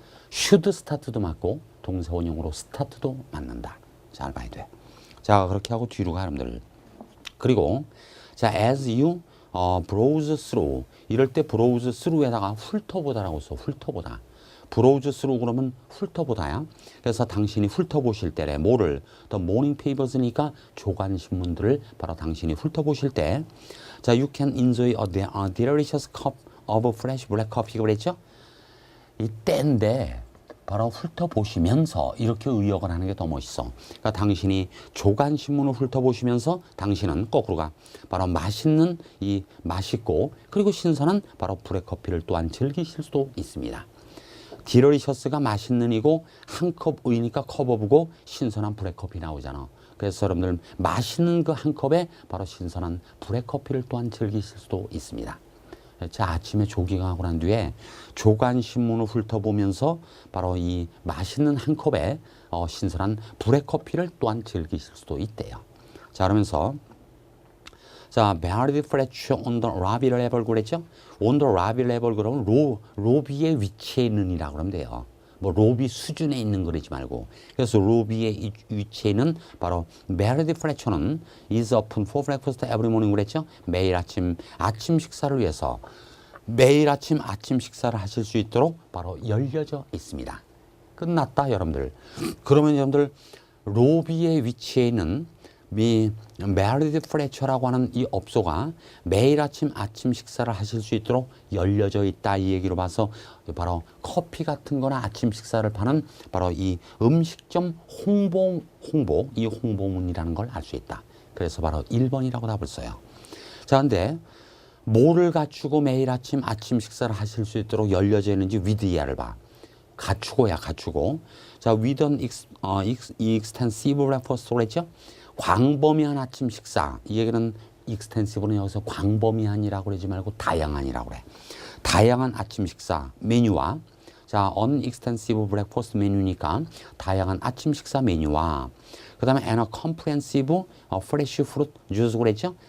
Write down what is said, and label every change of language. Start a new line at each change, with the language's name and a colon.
English: should start
Korean: 도 맞고 동사 원형으로 start도 맞는다. 잘 봐야 돼. 자, 그렇게 하고 뒤로 가 여러분들. 그리고 자,
English: as you browse through
Korean: 이럴 때 browse through에다가 훑어보다라고 써. 훑어보다.
English: browse through
Korean: 그러면 훑어보다야. 그래서 당신이 훑어보실 때래. 뭐를?
English: The morning papers니까
Korean: 조간 신문들을 바로 당신이 훑어보실 때
English: 자, you can enjoy a delicious cup of fresh black coffee
Korean: 그랬죠? 이 때인데 바로 훑어보시면서 이렇게 의역을 하는 게 더 멋있어. 그러니까 당신이 조간신문을 훑어보시면서 당신은 거꾸로 가. 바로 맛있고 그리고 신선한 바로 브랙커피를 또한 즐기실 수도 있습니다. 디러리셔스가 맛있는 이고 한 컵 의니까 컵업이고 신선한 브랙커피 나오잖아. 그래서 여러분들 맛있는 그 한 컵에 바로 신선한 브랙커피를 또한 즐기실 수도 있습니다. 자, 아침에 조깅하고 난 뒤에 조간신문을 훑어보면서 바로 이 맛있는 한 컵에 신선한 브랙커피를 또한 즐기실 수도 있대요.
English: 자,
Korean: 그러면서
English: 자, very fresh on the lobby level 그랬죠? on the lobby level
Korean: 그러면 로비에 위치해 있는이라고 그러면 돼요. 뭐 로비 수준에 있는 거리지 말고. 그래서 로비에 위치해 있는 바로
English: very fresh는 is open for breakfast every morning
Korean: 그랬죠? 매일 아침 식사를 위해서 매일 아침 식사를 하실 수 있도록 바로 열려져 있습니다. 끝났다 여러분들. 그러면 여러분들 로비에 위치해 있는 미 메리디 프레처라고 하는 이 업소가 매일 아침 식사를 하실 수 있도록 열려져 있다 이 얘기로 봐서 바로 커피 같은 거나 아침 식사를 파는 바로 이 음식점 홍보 이 홍보문이라는 걸 알 수 있다. 그래서 바로 1번이라고 답을 써요. 자, 근데 뭐를 갖추고 매일 아침 식사를 하실 수 있도록 열려져 있는지 위드야를 봐. 갖추고야 갖추고.
English: 자, with an extensive breakfast
Korean: 그랬죠? 광범위한 아침 식사. 이 얘기는 extensive는 여기서 광범위한이라고 그러지 말고 다양한이라고 그래. 다양한 아침 식사 메뉴와 자,
English: an extensive breakfast
Korean: 메뉴니까 다양한 아침 식사 메뉴와 그 다음에
English: and a comprehensive fresh fruit juice
Korean: 그랬죠?